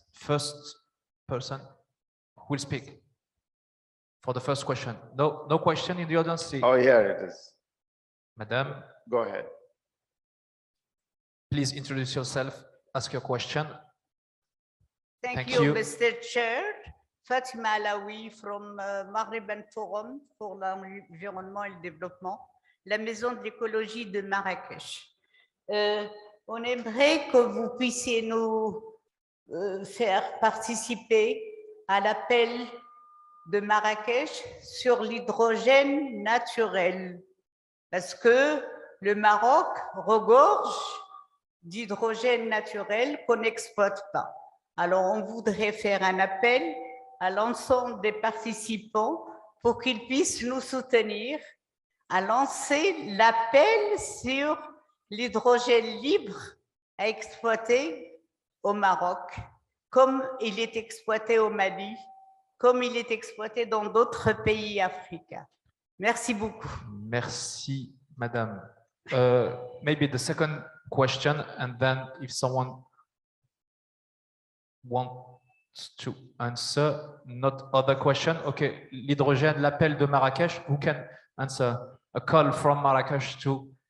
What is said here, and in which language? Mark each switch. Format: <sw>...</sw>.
<en>First person will speak for the first question. No question in the audience. See. Oh, yeah, it is. Madam. Go ahead. Please introduce yourself, ask your question. Thank you, Mr. Chair.</en> <fr>Fatima Alaoui from Maghreban Forum pour l'environnement et le développement, la maison de l'écologie de Marrakech. On aimerait que vous puissiez nous faire participer à l'appel de Marrakech sur l'hydrogène naturel, parce que le Maroc regorge d'hydrogène naturel qu'on n'exploite pas. Alors, on voudrait faire un appel à l'ensemble des participants pour qu'ils puissent nous soutenir à lancer l'appel sur l'hydrogène libre à exploiter au Maroc, comme il est exploité au Mali, comme il est exploité dans d'autres pays africains. Merci beaucoup. Merci, Madame.</fr> <en>Maybe the second question, and then if someone wants to answer, not other question. Okay,</en> <fr>l'hydrogène, l'appel de Marrakech.</fr> <en>Who can answer? A call from Marrakech to</en>